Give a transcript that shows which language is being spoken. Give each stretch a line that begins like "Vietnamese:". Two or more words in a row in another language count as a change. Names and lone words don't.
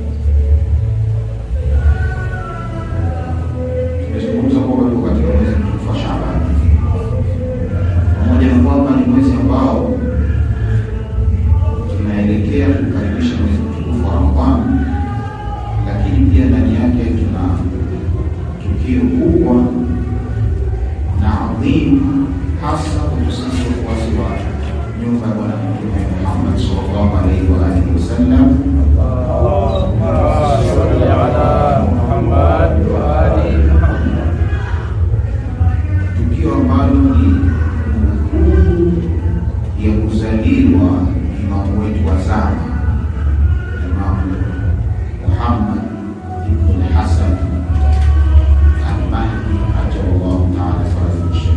Swahili: Tumezungumza kwamba tuko katika mwezi mtukufu wa Shaaban, pamoja na kwamba ni mwezi ambao tunaelekea kukaribisha mwezi mtukufu wa Ramadhani, lakini pia ndani yake tuna tukio kubwa na adhimu, hasa kwetu sisi wafuasi wa nyumba ya Bwana Mtume Muhammad
Arabic: صلى الله عليه وآله وسلم. اللهم صل على محمد وآل محمد.
Swahili: Tukio ambalo ni kumbukumbu ya kuzaliwa imamu wetu wa zama, Imamu Muhammad ibn Hasan al-Mahdi
Arabic: عجل الله تعالى فرجه الشريف.